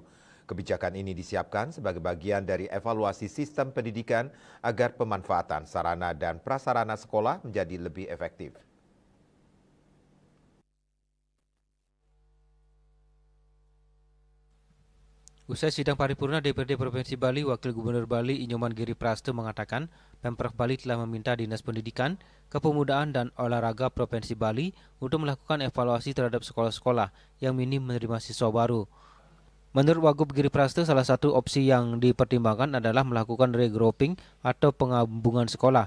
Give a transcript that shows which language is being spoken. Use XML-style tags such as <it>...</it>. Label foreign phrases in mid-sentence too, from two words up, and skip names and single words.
<id>Kebijakan ini disiapkan sebagai bagian dari evaluasi sistem pendidikan agar pemanfaatan sarana dan prasarana sekolah menjadi lebih efektif. Usai sidang paripurna DPRD Provinsi Bali, Wakil Gubernur Bali Inyoman Giri Prasto mengatakan Pemprov Bali telah meminta Dinas Pendidikan, Kepemudaan dan Olahraga Provinsi Bali untuk melakukan evaluasi terhadap sekolah-sekolah yang minim menerima siswa baru. Menurut Wagub Giri Prasto, salah satu opsi yang dipertimbangkan adalah melakukan regrouping atau penggabungan sekolah.</id>